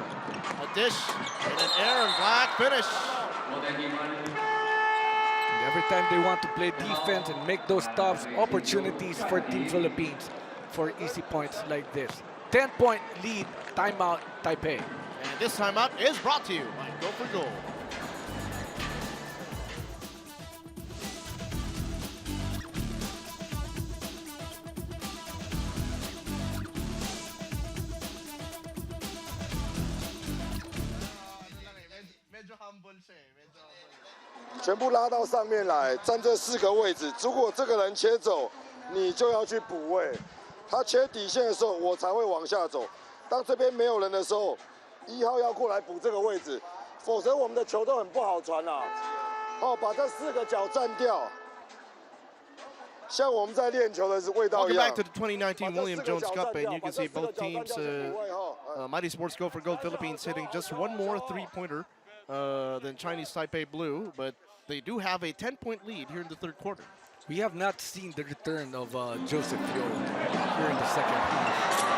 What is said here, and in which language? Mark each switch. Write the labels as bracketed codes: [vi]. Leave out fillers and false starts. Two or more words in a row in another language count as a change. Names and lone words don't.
[en] A dish and an Aaron Black finish. And every time they want to play defense and make those stops, opportunities for Team Philippines for easy points like this. 10-point lead, timeout, Taipei. And this timeout is brought to you by Go for Gold. [tl] medyo humble siya eh. Medyo humble. [zh] 全部拉到上面来，站这4个位置。如果这个人切走，你就要去补位。他切底线的时候，我才会往下走。当这边没有人的时候，1号要过来补这个位置，否则我们的球都很不好传啊。哦，把这4个角占掉，像我们在练球的味道一 [en] Welcome [zh] 样。 [en] back to the 2019 William Jones Cup, and you can see both teams, Mighty Sports Go for Gold Philippines hitting just one more three-pointer than Chinese Taipei Blue, but they do have a 10-point lead here in the third quarter. We have not seen the return of Joseph Yo here in the second half.